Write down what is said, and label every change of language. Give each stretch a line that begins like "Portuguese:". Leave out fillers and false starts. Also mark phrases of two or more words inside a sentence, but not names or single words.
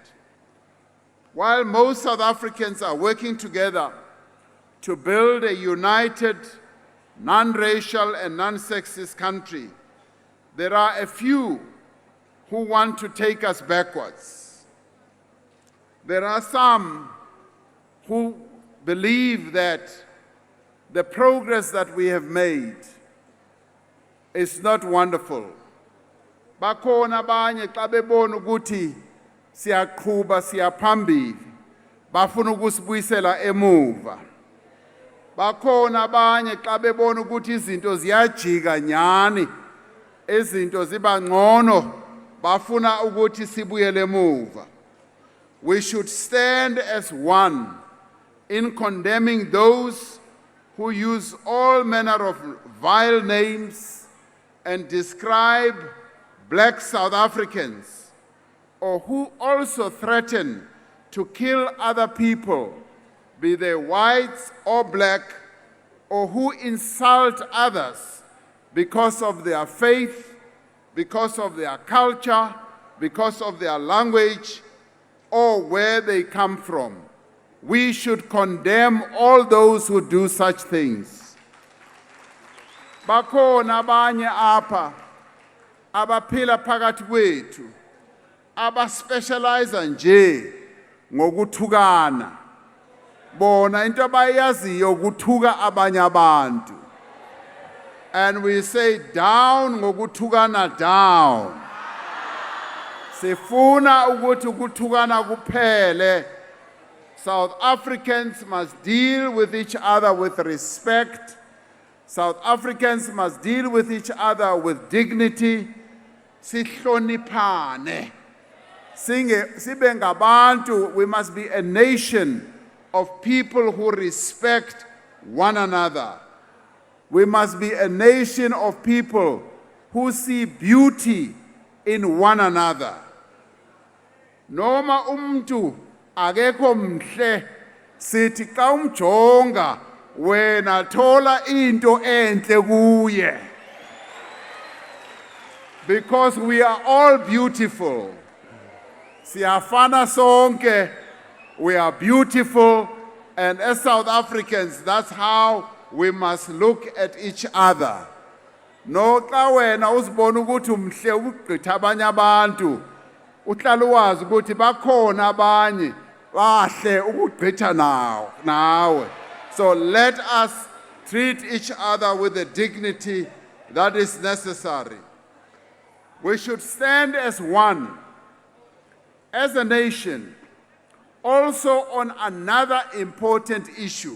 English: While most South Africans are working together to build a united, non-racial and non-sexist country, there are a few who want to take us backwards. There are some who believe that the progress that we have made is not wonderful.
Xhosa: Bakhona abanye xa bebona ukuthi siyaqhuba siyaphambili bafuna ukusibuyisela emuva. Bakhona abanye xa bebona ukuthi izinto ziyajika nyani, izinto ziba ngcono bafuna ukuthi sibuyele emuva.
English: We should stand as one in condemning those who use all manner of vile names and describe black South Africans, or who also threaten to kill other people, be they whites or black, or who insult others because of their faith, because of their culture, because of their language, or where they come from. We should condemn all those who do such things.
Xhosa: Bakhona abanye apha abaphila phakathi kwethu abaspecialize nje ngokuthukana. Bona into abayaziyo ukuthuka abanye abantu.
English: And we say down ngokuthukana down.
Xhosa: Sifuna ukuthi ukuthukana kuphele.
English: South Africans must deal with each other with respect. South Africans must deal with each other with dignity.
Xhosa: Sihloniphane. Sibe ngabantu,
English: we must be a nation of people who respect one another. We must be a nation of people who see beauty in one another.
Xhosa: Noma umntu akekho mhle sithi xa umjonga wena thola into enhle kuye.
English: Because we are all beautiful.
Xhosa: Siyafana sonke,
English: we are beautiful, and as South Africans, that's how we must look at each other.
Xhosa: No xa wena uzibona ukuthi umhle ukugqitha abanye abantu, uhlala wazi ukuthi bakhona abanye bahle ukugqitha nawe.
English: So let us treat each other with the dignity that is necessary. We should stand as one, as a nation, also on another important issue.